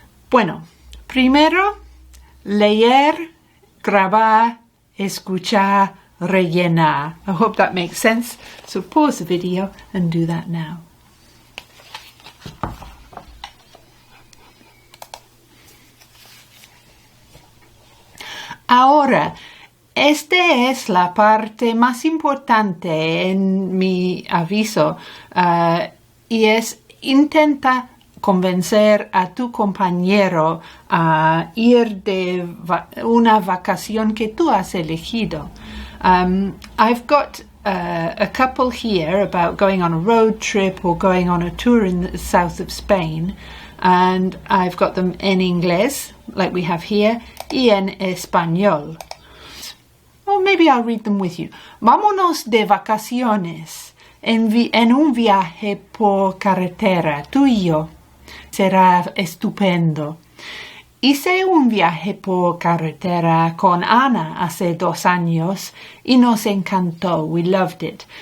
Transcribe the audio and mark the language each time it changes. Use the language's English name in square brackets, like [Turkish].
[Spanish] Bueno, primero leer, grabar, escuchar, rellenar. [English] I hope that makes sense. So pause the video and do that now. [Spanish] Ahora, esta es la parte más importante en mi aviso y es intenta convencer a tu compañero a ir de una vacación que tú has elegido. [English] I've got a couple here about going on a road trip or going on a tour in the south of Spain, and I've got them in English, like we have here, [Spanish] y en español. [English] Or maybe I'll read them with you. [Spanish] Vámonos de vacaciones en un viaje por carretera, tú y yo. Será estupendo. Hice un viaje por carretera con Ana hace 2 años y nos encantó. [English] We loved it.